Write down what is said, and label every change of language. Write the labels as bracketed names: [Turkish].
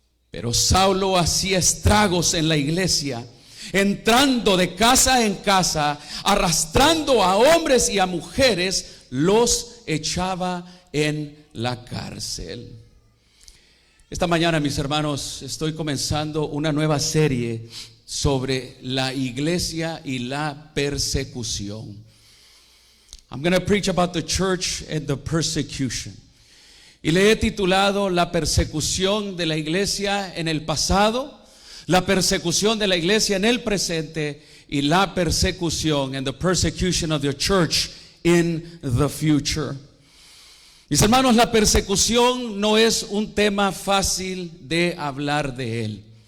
[Spanish] Pero Saulo hacía estragos en la iglesia, entrando de casa en casa, arrastrando a hombres y a mujeres, los echaba en la cárcel. Esta mañana, mis hermanos, estoy comenzando una nueva serie sobre la iglesia y la persecución. [English] I'm going to preach about the church and the persecution. [Spanish] Y le he titulado la persecución de la iglesia en el pasado, la persecución de la iglesia en el presente, y la persecución [English] and the persecution of the church in the future. [Spanish] Mis hermanos, la persecución no es un tema fácil de hablar de él.